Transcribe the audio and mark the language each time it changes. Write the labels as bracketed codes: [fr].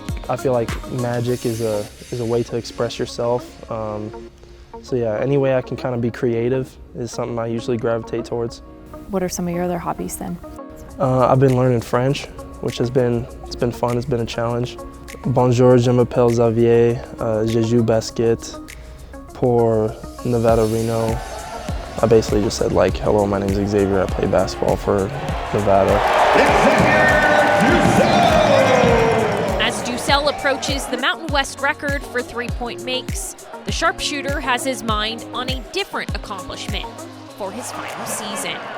[en] I feel like magic is a way to express yourself. So yeah, any way I can kind of be creative is something I usually gravitate towards. What are some of your other hobbies then? I've been learning French, which has been fun. It's been a challenge. [fr] Bonjour, je m'appelle Xavier. Je joue basket pour Nevada Reno. [en] I basically just said hello, my name's Xavier. I play basketball for Nevada. As DuSell approaches the Mountain West record for three-point makes, the sharpshooter has his mind on a different accomplishment for his final season.